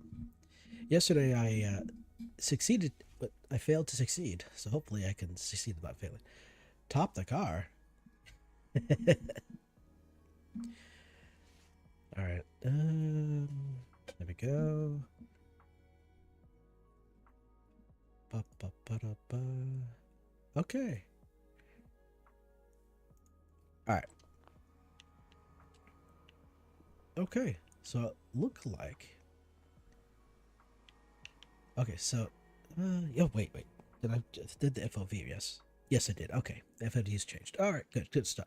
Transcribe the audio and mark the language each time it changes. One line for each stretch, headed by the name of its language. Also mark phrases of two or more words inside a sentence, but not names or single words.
English: Yesterday I succeeded, but I failed to succeed. So hopefully I can succeed without failing. Top the car. All right. There we go. Ba, ba, ba, da, ba. Okay. All right. Okay. So it look like. Okay. So. Oh wait. Did I did the FOV? Yes. Yes, I did. Okay. The FOV's changed. All right. Good. Good stuff.